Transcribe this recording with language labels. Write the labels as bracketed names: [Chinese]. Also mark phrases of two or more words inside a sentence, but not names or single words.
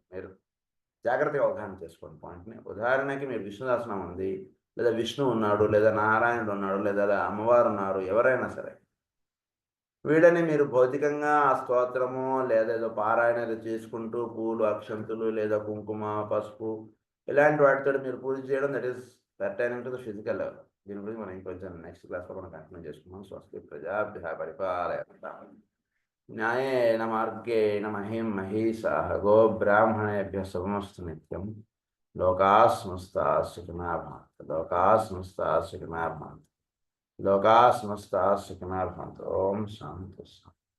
[Telugu] మీరు జాగ్రత్తగా అవగాహన చేసుకోండి పాయింట్ని. ఉదాహరణకి మీరు విష్ణుదాసనం ఉంది, లేదా విష్ణు ఉన్నాడు, లేదా నారాయణుడు ఉన్నాడు, లేదా అమ్మవారు ఉన్నారు, ఎవరైనా సరే వీడని మీరు భౌతికంగా ఆ స్తోత్రము లేదా ఏదో పారాయణ చేసుకుంటూ పూలు అక్షంతులు లేదా కుంకుమ పసుపు ఇలాంటి వాటితో మీరు పూజ చేయడం, [English] that is pertaining to the physical level. [Telugu] దీని గురించి మనం ఇంకొంచెం [English] next classలో [Telugu] మనం కంటిన్యూ చేసుకున్నాం. [Sanskrit] స్వస్తి ప్రజాభ్యः పరిపాలయంతాం న్యాయేన మార్గేణ మహిం మహీషాః గోబ్రాహ్మణేభ్యः శుభమస్తు నిత్యం. లోకాः సమస్తాः సుఖినः భవంతు. లోకాः సమస్తాः సుఖినः భవంతు. లోకాः సమస్తాः సుఖినः భవంతు. ఓం శాంతి శాంతి.